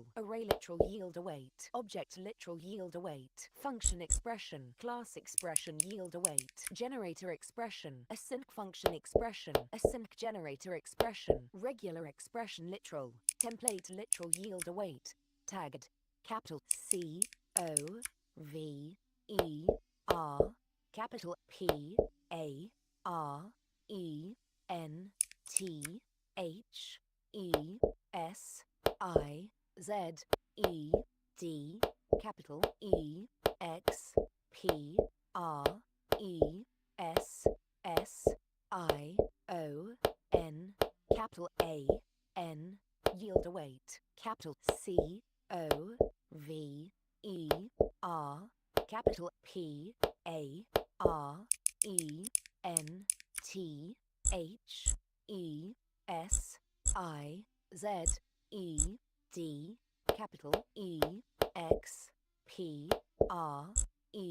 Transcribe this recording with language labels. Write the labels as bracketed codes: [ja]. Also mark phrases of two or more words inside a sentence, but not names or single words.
[en] Array literal yield await. Object literal yield await. Function expression. Class expression yield await. Generator expression. Async function expression. Async generator expression. Regular expression literal. Template literal yield await. Tagged. Capital C O V E R. Capital P A R E N T H E S I Z E D. Capital E X P R E S S I O N. Capital A N. Yield await. Capital C O V E R. Capital P A R E N T H E S I Z E D. Capital E X P R